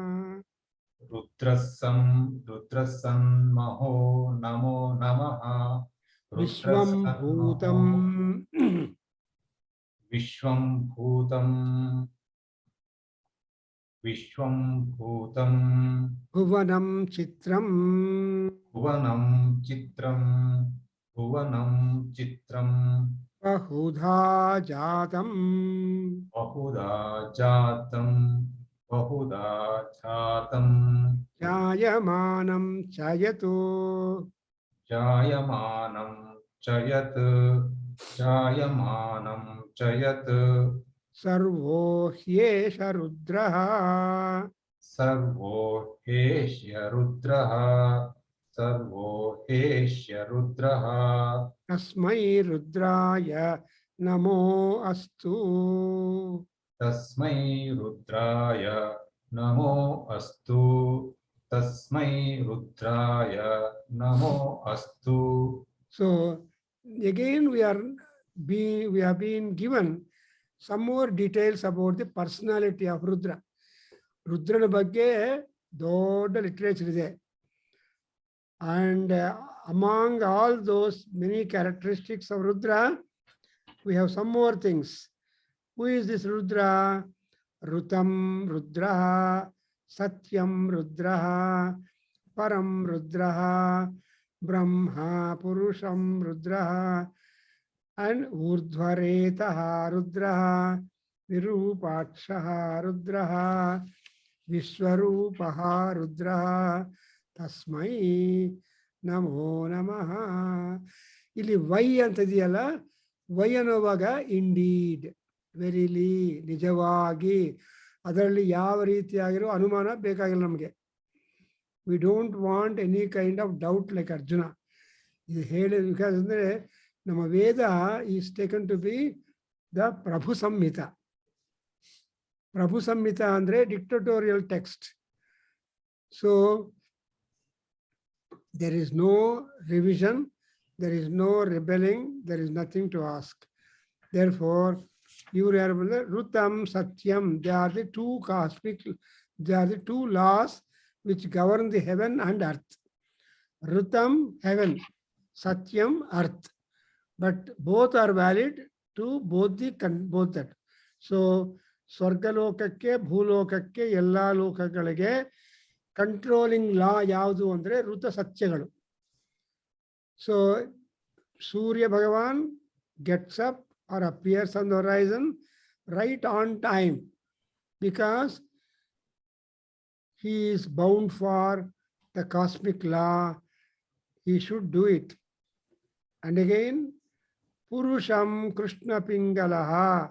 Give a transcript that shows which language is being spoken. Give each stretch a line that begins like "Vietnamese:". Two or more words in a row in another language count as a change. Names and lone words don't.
Sanskrit: ರುದ್ರಸನ್ಮಹೋ ನಮೋ ನಮಃ. ವಿಶ್ವಂ ಭೂತಂ. ವಿಶ್ವಂ ಭೂತಂ. ವಿಶ್ವಂ ಭೂತಂ. ಭುವನಂ ಚಿತ್ರಂ. ಭುವನಂ ಚಿತ್ರಂ. ಭುವನಂ ಚಿತ್ರಂ. ಬಹುಧಾ ಜಾತಂ. ಬಹುಧಾ ಜಾತಂ. ಬಹುಧಾ ಜಾತಂ. ಜಾಯಮಾನಂ ಚಯತು. ಜಾಯಮಾನಂ ಚಯತ್. ಜಾಯಮಾನಂ ಚಯತ್. ಸರ್ವೋ ಹ್ಯೇಷ ರುದ್ರಃ. ಸರ್ವೋ ಹೇಷ್ಯ ರುದ್ರಃ. ಸರ್ವೋ ಹೇಷ್ಯ ರುದ್ರಃ. ತಸ್ಮೈ ರುದ್ರಾಯ ನಮೋ ಅಸ್ತು. ತಸ್ಮೈ ರುದ್ರಾಯ ನಮೋ ಅಸ್ತು. ತಸ್ಮೈ ರುದ್ರಾಯ ನಮೋ ಅಸ್ತು.
English: So again we have been given some more details about the personality of Rudra.
Kannada: Rudrana ಬಗ್ಗೆ ದೊಡ್ಡ ಲಿಟರೇಚರ್ ಇದೆ.
English: And among all those many characteristics of Rudra, we have some more things. Who is this Rudra?
Sanskrit: ऋतं रुद्रः, सत्यं रुद्रः, परं रुद्रः, ब्रह्म पुरुषं रुद्रः, and ऊर्ध्वरेताः रुद्रः, विरूपाक्षः रुद्रः, विश्वरूपः रुद्रः, तस्मै नमो नमः.
Kannada: ಇಲ್ಲಿ ವೈ ಅಂತದೆಯಲ್ಲ, ವೈ ಅನ್ನೋವಾಗ
English: indeed, verily,
Kannada: ನಿಜವಾಗಿ, ಅದರಲ್ಲಿ ಯಾವ ರೀತಿಯಾಗಿರೋ ಅನುಮಾನ ಬೇಕಾಗಿಲ್ಲ ನಮಗೆ.
English: We don't want any kind of doubt like Arjuna.
Kannada: ಇದು ಹೇಳಿ, ಬಿಕಾಸ್ ಅಂದರೆ ನಮ್ಮ ವೇದ
English: is taken to be the
Kannada: ಪ್ರಭು ಸಂಹಿತ.
English: Prabhu Samhita andre dictatorial text. So there is no revision, there is no rebelling, there is nothing to ask. Therefore, you remember Rutam, Satyam, they are the two cosmic, they are the two laws which govern the heaven and earth. Rutam, heaven, Satyam, earth. But both are valid to both that. So,
Kannada: ಸ್ವರ್ಗಲೋಕಕ್ಕೆ, ಭೂಲೋಕಕ್ಕೆ, ಎಲ್ಲಾ ಲೋಕಗಳಿಗೆ,
English: controlling law
Kannada: ಯಾವುದು ಅಂದ್ರೆ ಋತ ಸತ್ಯಗಳು.
English: So, Surya Bhagavan gets up or appears on the horizon right on time because he is bound for the cosmic law. He should do it. And again,
Sanskrit: पुरुषं कृष्ण पिङ्गलः.